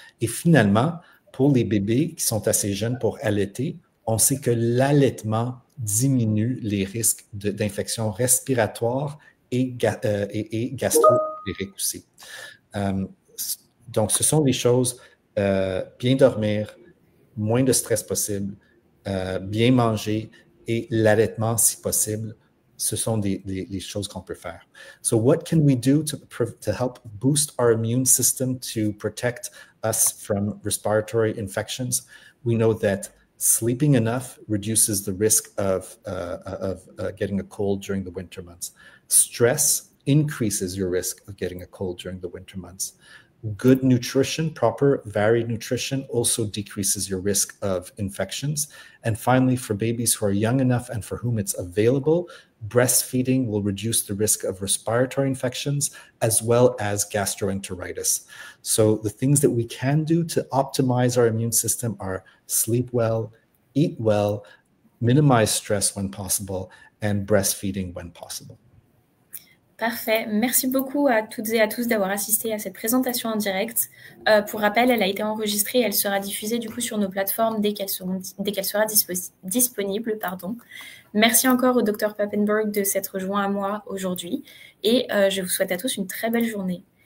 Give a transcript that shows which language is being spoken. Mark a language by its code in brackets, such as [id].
[fr] Et finalement, pour les bébés qui sont assez jeunes pour allaiter, on sait que l'allaitement diminue les risques d'infection respiratoire et gastro-entérite aussi. Donc, ce sont des choses, bien dormir, moins de stress possible, bien manger et l'allaitement si possible. Ce sont les choses qu'on peut faire. [en] So what can we do to help boost our immune system to protect us from respiratory infections? We know that sleeping enough reduces the risk of getting a cold during the winter months. Stress increases your risk of getting a cold during the winter months. Good nutrition, proper varied nutrition, also decreases your risk of infections. And finally, for babies who are young enough and for whom it's available, breastfeeding will reduce the risk of respiratory infections as well as gastroenteritis. So the things that we can do to optimize our immune system are sleep well, eat well, minimize stress when possible, and breastfeeding when possible. [fr] Parfait. Merci beaucoup à toutes et à tous d'avoir assisté à cette présentation en direct. Pour rappel, elle a été enregistrée et elle sera diffusée du coup sur nos plateformes dès qu'elle sera disponible. Merci encore au Dr Papenburg de s'être joint à moi aujourd'hui et je vous souhaite à tous une très belle journée.